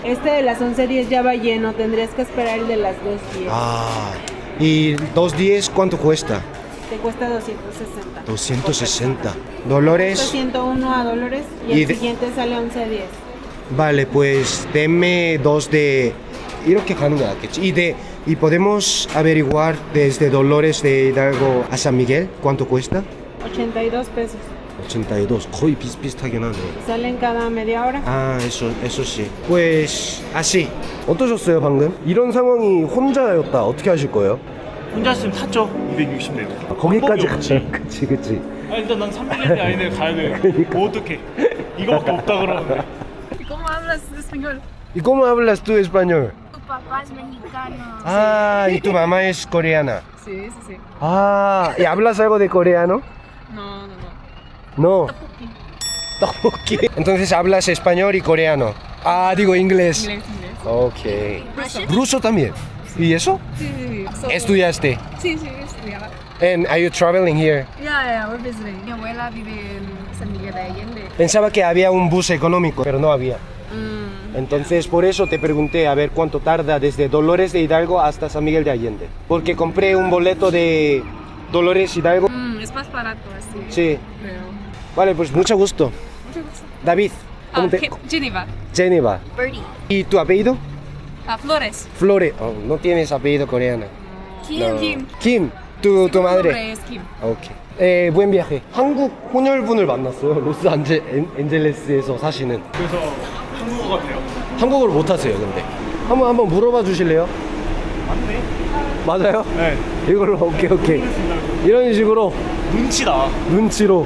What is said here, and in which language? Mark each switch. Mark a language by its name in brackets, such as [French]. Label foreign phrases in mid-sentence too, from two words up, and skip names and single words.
[Spanish] Este de las 11:10 ya va lleno, tendrías que esperar el de las 2:10. Ah, ¿y 2.10 cuánto cuesta? Te cuesta 260. 260. Dolores. 101 a Dolores y Y el de- siguiente sale a 11:10. Vale, pues denme dos de... [Korean] 이렇게 가는 거 낫겠지. [Spanish] y podemos averiguar desde Dolores de Hidalgo a San Miguel cuánto cuesta? 82 pesos. 82. [Korean] 거의 비슷비슷하긴 하네. [Spanish] Salen cada media hora. 아, eso sí. Pues así. [Korean] 어떠셨어요 방금? 이런 상황이 혼자였다. 어떻게 하실 거예요? 혼자 있으면 탔죠. 260 내고. 거기까지 방법이 없지. 그치. 아, 일단 난 산미겔 데 아이네 가야 돼. 뭐 어떡해. 이거밖에 없다 그러는데. [Spanish] ¿Cómo hablas español? ¿Y cómo hablas tú español? Tu papá es mexicano. Ah, y tu mamá es coreana. Sí, sí, sí. Ah, ¿y hablas algo de coreano? No, no, no. No. Tteokbokki. Entonces hablas español y coreano. Ah, digo inglés. Inglés, inglés. Ok. Russian? ¿Ruso también? ¿Y eso? Sí, sí, sí. ¿Estudiaste? Sí, sí, estudiaba. [English] And are you traveling here? Ya, we're visiting. [Spanish] Mi abuela vive en San Miguel de Allende. Pensaba que había un bus económico, pero no había. Mm. Entonces por eso te pregunté a ver cuánto tarda desde Dolores de Hidalgo hasta San Miguel de Allende. Porque compré un boleto de Dolores Hidalgo. Es más barato así. Sí. Pero... Vale, pues mucho gusto. Mucho gusto. David. ¿Cómo te...? Geneva. Geneva. Birdie. ¿Y tu apellido? Flores. Flore. Oh, no tienes apellido coreano. Kim, No. Kim. Kim. Tu madre. nombre es Kim. 오케이. buen viaje. [Korean] 한국 혼혈분을 만났어요. 로스앤젤레스에서 사시는. 그래서 한국어 같아요. 한국어를 못하세요, 근데. 한번 물어봐 주실래요? 맞네. 맞아요? 네. 이걸로 오케이. 이런 식으로 눈치다. 눈치로.